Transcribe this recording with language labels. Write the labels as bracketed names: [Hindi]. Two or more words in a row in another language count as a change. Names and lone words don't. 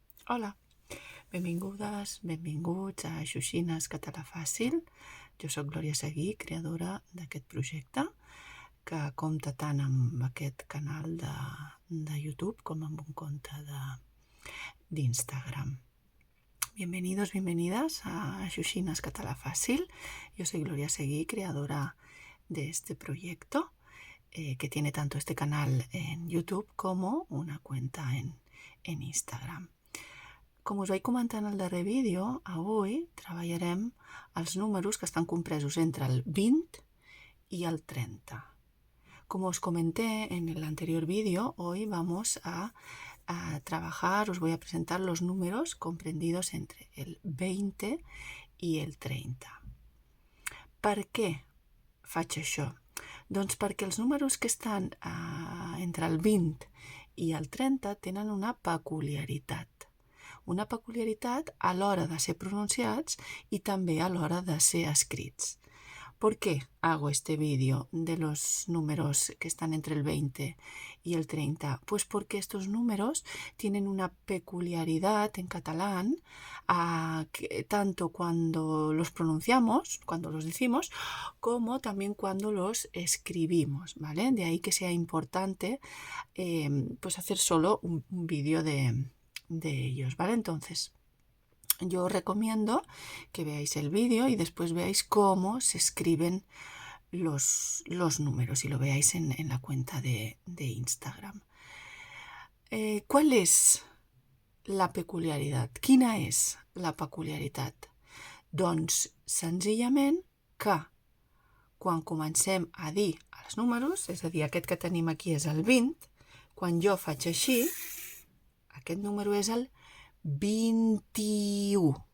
[Catalan] Hola, benvingudes, benvinguts a Xuxines Català Fàcil. Jo sóc Glòria Seguí, creadora d'aquest projecte, que compta tant amb aquest canal de YouTube com amb un compte d'Instagram. [Spanish] Bienvenidos, bienvenidas a Xuxines Català Fàcil. Yo soy Gloria Seguí, creadora de este proyecto, que tiene tanto este canal en YouTube como una cuenta en Instagram. [Catalan] Com us vaig comentar en el darrer vídeo, avui treballarem els números que estan compresos entre el 20 y el 30. [Spanish] Como os comenté en el anterior vídeo, hoy vamos a trabajar, os voy a presentar los números comprendidos entre el 20 y el 30. [Catalan] Per què faig això? Doncs perquè els números que estan entre el 20 i el 30 tenen una peculiaritat a l'hora de ser pronunciats [Spanish] y también [Catalan] a l'hora de ser escrits. [Spanish] ¿Por qué hago este vídeo de los números que están entre el 20 y el 30? Pues porque estos números tienen una peculiaridad en catalán, tanto cuando los pronunciamos, cuando los decimos, como también cuando los escribimos, ¿vale? De ahí que sea importante pues hacer solo un vídeo de ellos, ¿vale? Entonces, yo os recomiendo que veáis el vídeo y después veáis cómo se escriben los números y lo veáis en la cuenta de Instagram. ¿Cuál es la peculiaritat? [Catalan] Quina és la peculiaritat? Doncs senzillament que quan comencem a dir els números, és a dir, aquest que tenim aquí és el 20, quan jo faig així, aquest número és el 21.